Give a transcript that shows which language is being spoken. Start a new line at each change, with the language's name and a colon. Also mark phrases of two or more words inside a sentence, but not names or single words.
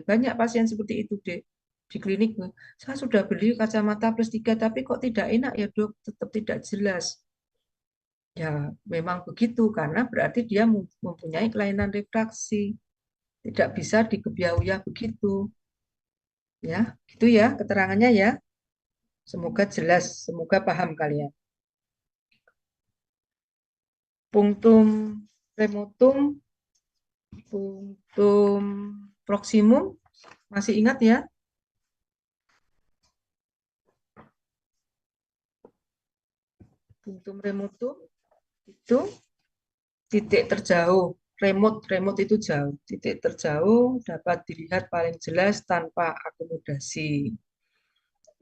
Indonesian: Banyak pasien seperti itu di klinik. Saya sudah beli kacamata plus 3 tapi kok tidak enak ya dok, tetap tidak jelas. Ya memang begitu karena berarti dia mempunyai kelainan refraksi. Tidak bisa dikebiauyah begitu. Ya, gitu ya keterangannya ya. Semoga jelas, semoga paham kalian.
Latin: Punctum remotum, punctum proximum,
Indonesian: masih ingat ya?
Latin: Punctum remotum
Indonesian: itu titik terjauh. Remote itu jauh. Titik terjauh dapat dilihat paling jelas tanpa akomodasi.